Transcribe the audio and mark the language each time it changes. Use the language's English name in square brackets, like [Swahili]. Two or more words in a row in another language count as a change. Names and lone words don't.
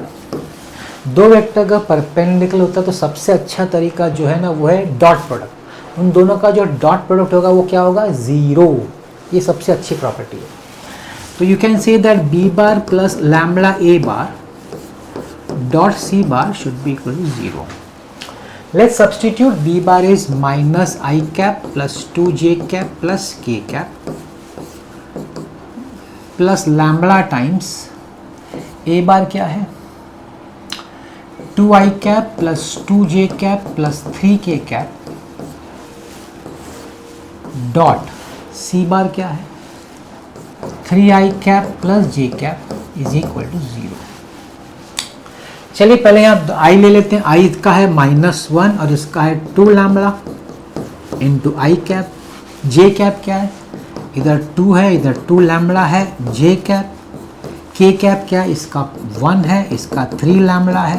[Hindi] दो वेक्टर का परपेंडिकुलर होता है तो सबसे अच्छा तरीका जो है ना वो है [English] dot product. [Hindi] उन दोनों का जो [English] dot product [Hindi] होगा वो क्या होगा? ज़ीरो। ये सबसे अच्छी प्रॉपर्टी है। [English] तो you can say that b bar plus lambda a bar dot c bar should be equal to 0. Let's substitute b bar is minus I cap plus 2j cap plus k cap plus lambda times a bar [Hindi] क्या है? [English] 2I cap plus 2j cap plus 3k cap dot c bar [Hindi] क्या है? [English] 3I cap plus j cap is equal to 0। [Hindi] चलिए पहले यहाँ आई ले लेते हैं। आई का है -1 और इसका है 2 लैम्बडा [English] into i cap. j cap [Hindi] क्या है? इधर 2 है, इधर 2 लैम्बडा है। [English] j cap [Hindi] के कैप क्या है? इसका 1 है, इसका 3 लैम्बडा है।